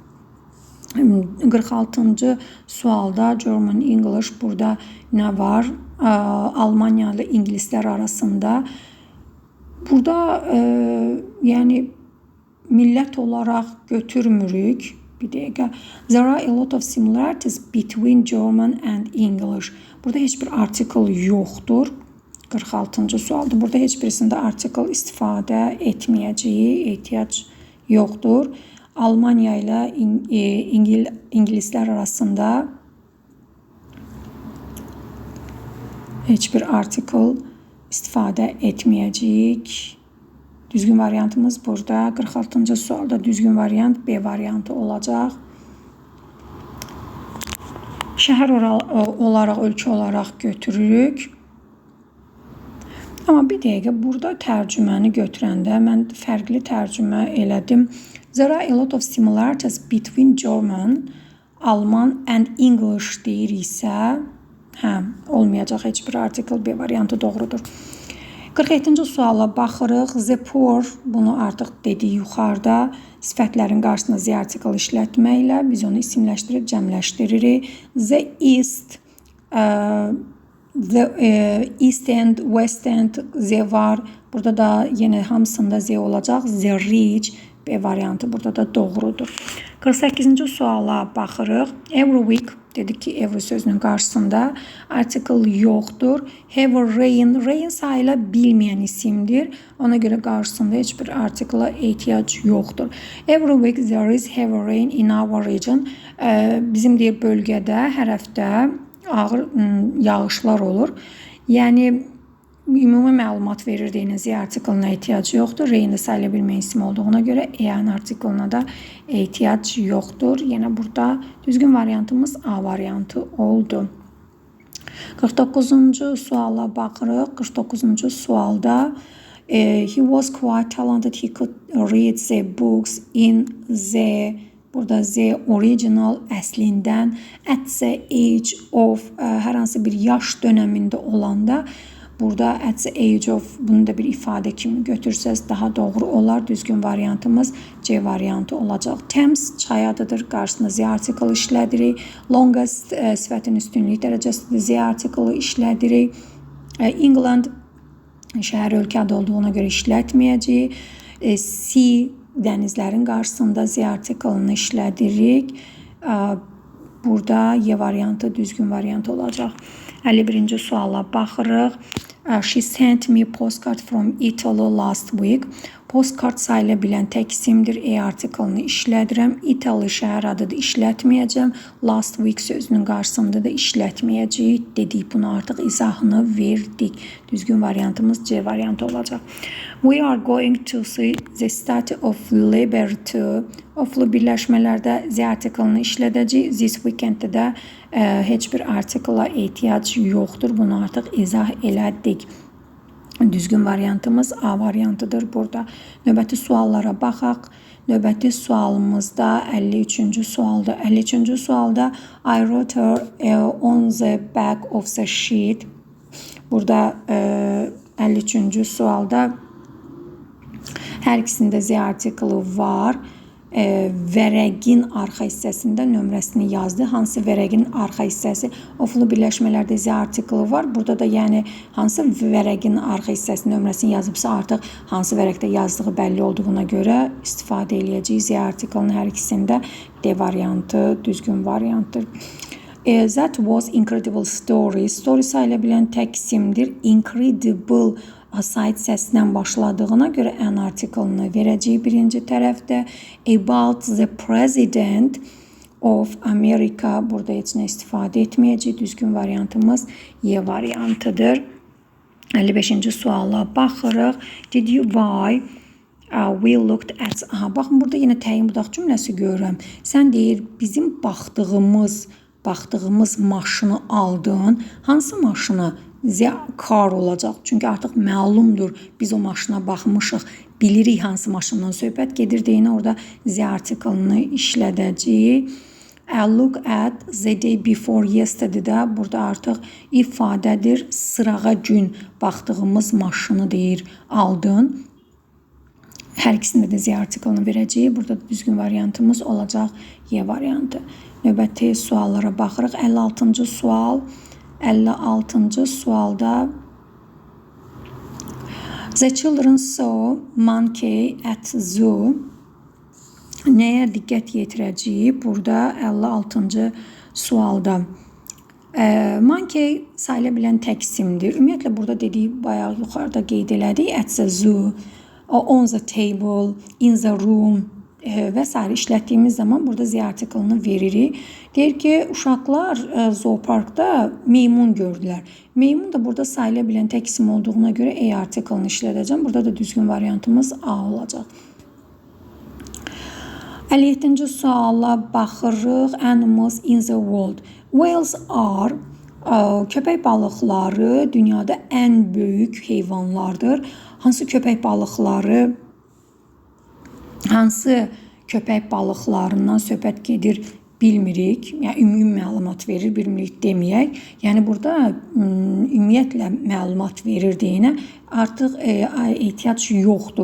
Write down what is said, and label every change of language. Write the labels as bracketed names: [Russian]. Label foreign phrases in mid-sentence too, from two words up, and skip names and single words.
[Azerbaijani] 46-cı sualda [English] German English [Azerbaijani] burada nə var? Almaniyalı ingilislər arasında. Burada yəni millət olaraq götürmürük. Bir dəqiqə. [English] There are a lot of similarities between German and English. [Azerbaijani] Burada heç bir artikel yoxdur. 46-cı sualda. Burada heç birisində artikel istifadə etməyəcəyik. Ehtiyac yoxdur. Almaniya ilə ingilislər arasında heç bir artikel istifadə etməyəcəyik. Düzgün variantımız burada. 46-cı sualda düzgün variant B variantı olacaq. Şəhər olaraq, ölkə olaraq götürürük. Amma bir dəqiqə, burada tərcüməni götürəndə mən fərqli tərcümə elədim. [English] There are a lot of similarities between German, Alman and English [Azerbaijani] deyir isə, olmayacaq heç bir artikel B variantı doğrudur. 47-ci suala baxırıq. [English] The poor, [Azerbaijani] bunu artıq dedik yuxarıda. Sifətlərin qarşısında the article işlətməklə biz onu isimləşdirib cəmləşdiririk. [English] The east, the east end, west end the var. [Azerbaijani] Burada da yenə hamısında the olacaq. [English] The rich, [Azerbaijani] B variantı burada da doğrudur. 48-ci suala baxırıq. [English] Every week, [Azerbaijani] dedik ki every sözünün qarşısında article yoxdur. [English] Have rain, rain [Azerbaijani] sayıla bilməyən isimdir. Ona görə qarşısında heç bir article ehtiyac yoxdur. [English] Every week there is heavy rain in our region. [Azerbaijani] Bizim deyir bölgədə hər həftə ağır yağışlar olur. Yəni ümumi məlumat verir deyiniz, artiklına ehtiyac yoxdur. Rain sayıla bilməyən isim olduğuna görə an artiklına da ehtiyac yoxdur. Yenə burada düzgün variantımız A variantı oldu. 49-cu suala baxırıq. 49-cu sualda [English] he was quite talented. He could read the books in the, burada the original əslindən at the age of [Azerbaijani] hər hansı bir yaş dönəmində olanda burada [English] at the age of [Azerbaijani] bunu da bir ifadə kimi götürsəz daha doğru olar. Düzgün variantımız C variantı olacaq. Thames çay adıdır. Qarşısında [English] the article [Azerbaijani] işlədirik. Longest sifətin üstünlük dərəcəsidir. [English] The article [Azerbaijani] işlədirik. England şəhər ölkə adı olduğuna görə işlətməyəcəyik. Sea dənizlərin qarşısında [English] the article-ını [Azerbaijani] işlədirik. Burada Y variantı düzgün variant olacaq. 51-ci suala baxırıq. [English] She sent me postcard from Italy last week. [Azerbaijani] Postcard sayıla bilən tək isimdir. Article-ını işlədirəm. Italy şəhər adıdır, işlətməyəcəm. Last week sözünün qarşısında da işlətməyəcəyik. Dedik, bunu artıq izahını verdik. Düzgün variantımız C variantı olacaq. [English] We are going to see the Statue of Liberty. [Azerbaijani] Oflu birləşmələrdə [English] the article-ını [Azerbaijani] işlədəcəyik. [English] This weekend-də [Azerbaijani] də heç bir article-a ehtiyac yoxdur. Bunu artıq izah elədik. Düzgün variantımız A variantıdır burada. Növbəti suallara baxaq. Növbəti sualımızda 53-cü sualda. 53-cü sualda I wrote her on the back of the sheet. Burada 53-cü sualda hər ikisində [English] the article [Azerbaijani] var. Vərəqin arxa hissəsində nömrəsini yazdı. Hansı vərəqin arxa hissəsi? Oflu birləşmələrdə [English] the article [Azerbaijani] var. Burada da yəni hansı vərəqin arxa hissəsinin nömrəsini yazıbsa artıq hansı vərəqdə yazdığı bəlli olduğuna görə istifadə eləyəcəyik. [English] The article-ın [Azerbaijani] hər ikisində D variantı düzgün variantdır. [English] That was incredible story. [Azerbaijani] Story sayıla bilən tək isimdir. Incredible asayid səsindən başladığına görə [English] an article-ını [Azerbaijani] verəcəyik birinci tərəfdə. [English] About the president of America. [Azerbaijani] Burada heç nə istifadə etməyəcək. Düzgün variantımız Y variantıdır. 55-ci suala baxırıq. [English] Did you buy? We looked at. [Azerbaijani] Baxın, burada yenə təyin budaq cümləsi görürəm. Sən deyir, bizim baxdığımız maşını aldın. Hansı maşını? [English] The car [Azerbaijani] olacaq. Çünki artıq məlumdur. Biz o maşına baxmışıq. Bilirik hansı maşından söhbət gedir deyinə orada [English] the article-ını [Azerbaijani] işlədəcəyik. [English] Look at the day before yesterday-də [Azerbaijani] burada artıq ifadədir. Sırağa gün baxdığımız maşını deyir aldın. Hər ikisində də [English] the article-ını [Azerbaijani] verəcəyik. Burada da düzgün variantımız olacaq Y variantı. Növbəti suallara baxırıq. 56-cı sual. 56-cı sualda [English] The children saw monkey at zoo. [Azerbaijani] Nəyə diqqət yetirəcəyik? Burada 56-cı sualda monkey sayıla bilən tək isimdir. Ümumiyyətlə burada dedik, bayaq yuxarıda qeyd elədik. [English] At the zoo, on the table, in the room [Azerbaijani] və s. işlətdiyimiz zaman burada [English] the article-ını [Azerbaijani] veririk. Deyir ki, uşaqlar zooparkda meymun gördülər. Meymun da burada sayıla bilən tək isim olduğuna görə article-ını işlədəcəm. Burada da düzgün variantımız A olacaq. 57-ci suala baxırıq. [English] Animals in the world. Whales are [Azerbaijani] köpək balıqları dünyada ən böyük heyvanlardır. Hansı köpək balıqlarından söhbət gedir bilmirik. Yəni ümumi məlumat verir, bilmirik deməyək. Yəni burada ümumiyyətlə məlumat verir deyinə artıq ehtiyac yoxdur.